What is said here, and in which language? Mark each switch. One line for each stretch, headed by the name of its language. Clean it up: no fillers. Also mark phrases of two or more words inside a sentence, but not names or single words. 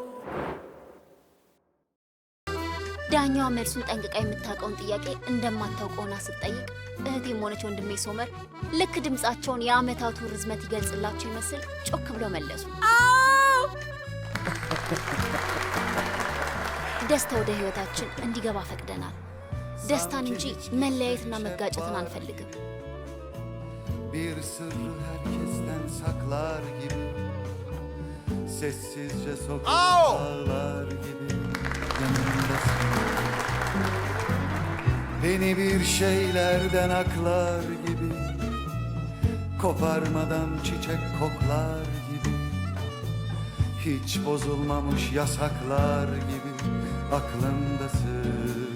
Amharic: ዳኛዋ መልሱን ጠንቅቃ የምታውቀውን ጥያቄ እንደማታውቀውና ስትጠይቅ እህቴም ሆነች ወንድሜ ሶመር ልክ ድምፃቸውን የአመታቱ ርዝመት ይገልጽላቸው ይመስል ጮክ ብለው መለሱ። ደስታ ወደ ህይወታችን እንዲገባ ፈቅደናል። ደስታን እንጂ መለያየትና መጋጨትን አንፈልግም።
Turkish: Bir sırrı herkesten saklar gibi, sessizce sokaklar gibi yanımdasın. Beni bir şeylerden aklar gibi, koparmadan çiçek koklar gibi, hiç bozulmamış yasaklar gibi aklımdasın.